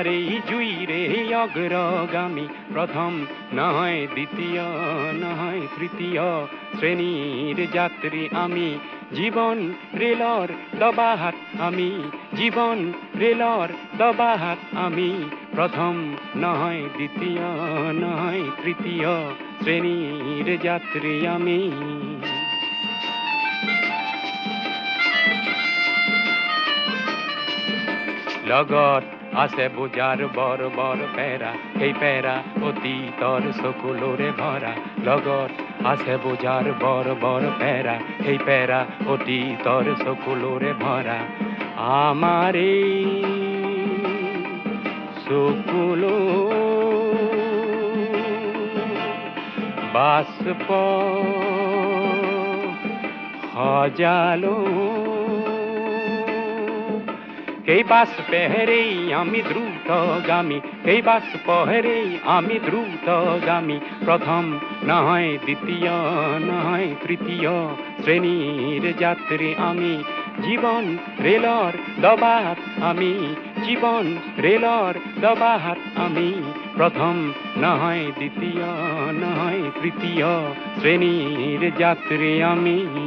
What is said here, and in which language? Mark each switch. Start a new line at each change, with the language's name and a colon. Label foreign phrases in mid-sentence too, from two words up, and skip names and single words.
Bangla: এই জুইরে অগ্রগামী প্রথম নয় দ্বিতীয় নয় তৃতীয় শ্রেণীর যাত্রী আমি জীবন রেলর দবাহাত আমি জীবন রেলর দবাহাত আমি প্রথম নয় দ্বিতীয় নয় তৃতীয় শ্রেণীর যাত্রী আমি
Assamese: লগত আছে বোজাৰ বৰ বৰ পেৰা সেই পেৰা অতীতৰ চকুলোৰে ভৰা লগত আছে বোজাৰ বৰ বৰ পেৰা সেই পেৰা অতীতৰ চকুলোৰে ভৰা আমাৰ এই
Bangla: চকুলো বাষ্প সজালো এই বাস পেহরেই আমি দ্রুতগামী এই বাস পেহরেই আমি দ্রুতগামী প্রথম নয় দ্বিতীয় নয় তৃতীয় শ্রেণীর যাত্রী আমি জীবন রেলর দবাহাত আমি জীবন রেলর দবাহাত আমি প্রথম নয় দ্বিতীয় নয় তৃতীয় শ্রেণীর যাত্রী আমি